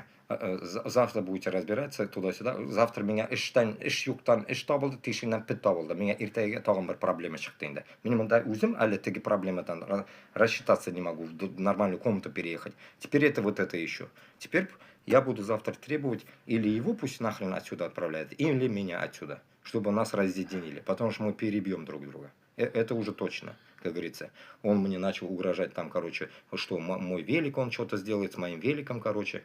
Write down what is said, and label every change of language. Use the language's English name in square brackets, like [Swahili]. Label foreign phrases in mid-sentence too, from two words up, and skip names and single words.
[Russian] Завтра будете разбираться туда-сюда. Завтра меня [Uzbek] ish yo'qdan ish topildi, teshikdan pit topildi. Menga ertaga tag'in bir problema chiqdi endi. Men bunda o'zim hali tegi проблемадан [Russian] рассчитаться не могу, в нормальную комнату переехать. Теперь это вот это еще. Теперь я буду завтра требовать, или его пусть нахрен отсюда отправляет, или меня отсюда, чтобы нас разъединили, потому что мы перебьем друг друга. Это уже точно, как говорится. Он мне начал угрожать там, короче, что мой велик, он что-то сделает с моим великом, короче.